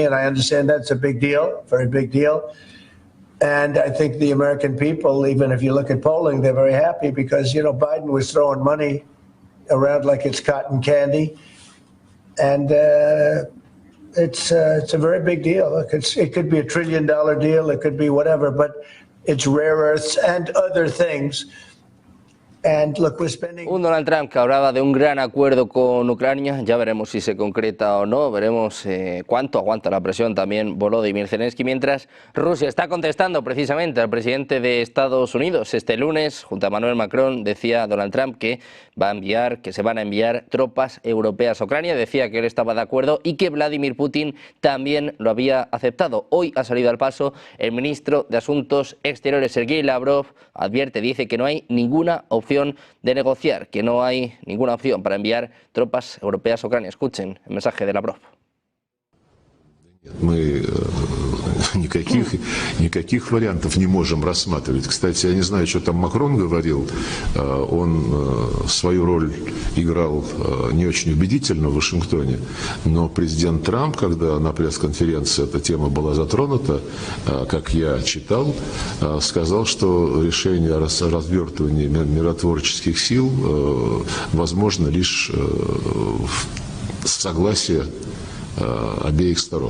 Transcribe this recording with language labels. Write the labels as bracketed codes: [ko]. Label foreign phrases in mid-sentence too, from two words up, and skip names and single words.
[en] And I understand that's a big deal, very big deal. And I think the American people, even if you look at polling, they're very happy because, you know, Biden was throwing money around like it's cotton candy, and it's a very big deal. It could be $1 trillion deal. It could be whatever, but it's rare earths and other things And look, we're spending... [es] Un Donald Trump que hablaba de un gran acuerdo con Ucrania, ya veremos si se concreta o no, veremos cuánto aguanta la presión también Volodymyr Zelensky, mientras Rusia está contestando precisamente al presidente de Estados Unidos. Este lunes, junto a Emmanuel Macron, decía Donald Trump que se van a enviar tropas europeas a Ucrania, decía que él estaba de acuerdo y que Vladimir Putin también lo había aceptado. Hoy ha salido al paso el ministro de Asuntos Exteriores, Sergei Lavrov, dice que no hay ninguna opción de negociar, que no hay ninguna opción para enviar tropas europeas a Ucrania. Escuchen el mensaje de Lavrov. [ru] Мы никаких вариантов не можем рассматривать. Кстати, я не знаю, что там Макрон говорил. Он свою роль играл не очень убедительно в Вашингтоне. Но президент Трамп, когда на пресс-конференции эта тема была затронута, как я читал, сказал, что решение о развертывании миротворческих сил возможно лишь с согласия обеих сторон.